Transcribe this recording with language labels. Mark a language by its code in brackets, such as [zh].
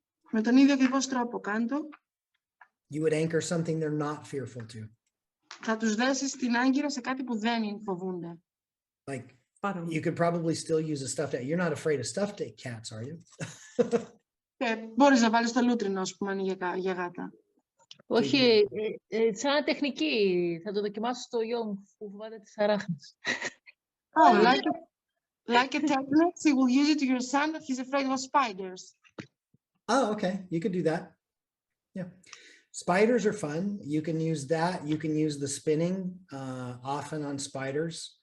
[el] Με τον ίδιο ακριβώς τρόπο κάντο. [en] You would anchor something they're not fearful to. [el] Θα τους δέσεις την άγκυρα σε κάτι που δεν φοβούνται. [en] Like, you could probably still use a stuffed cat. You're not afraid of stuffed cats, are you? [el] Μπορείς να βάλεις το λούτρινο, ας πούμε, για γάτα. Όχι, σαν τεχνική. Θα το δοκιμάσω στο γιο μου που φοβάται τις αράχνες. [en] Oh, like a technique, you will use it to your son that he's afraid of spiders. Oh, okay. You could do that. Yeah. Spiders are fun. You can use that. You can use the spinning often on spiders.